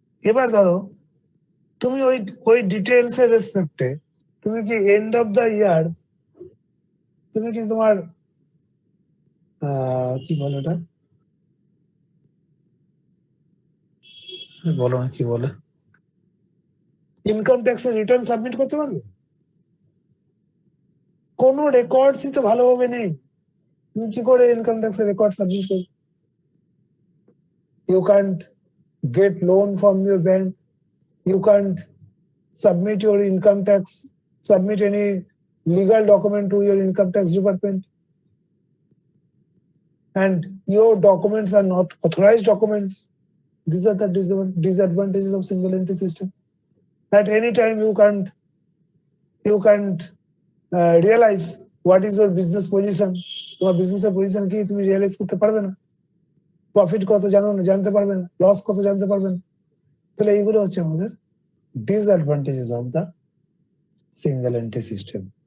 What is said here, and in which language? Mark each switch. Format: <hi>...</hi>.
<bn>এবার ধরো তুমি ওই ডিটেলস এর রেসপেক্টে তুমি কি এন্ড অফ দা ইয়ার তুমি কি তোমার কি বলে ওটা, বলো না কি বলে, ইনকাম ট্যাক্সের রিটার্ন সাবমিট করতে পারবে? কোনো রেকর্ডসই তো ভালোভাবে নেই, তুমি কি করে ইনকাম ট্যাক্সের রেকর্ড সাবমিট করবে?</bn> <en>You can't get loan from your bank. You can't submit your income tax, submit any legal document to your income tax department. And your documents are not authorized documents. These are the disadvantages of single entry system. At any time you can't realize what is your business position.</en> <bn>তোমার বিজনেসের position কি তুমি realise করতে পারবে না, profit কত জানতে পারবে না, লস কত জানতে পারবে না। তাহলে এইগুলো হচ্ছে আমাদের disadvantages of the single entry system.</bn>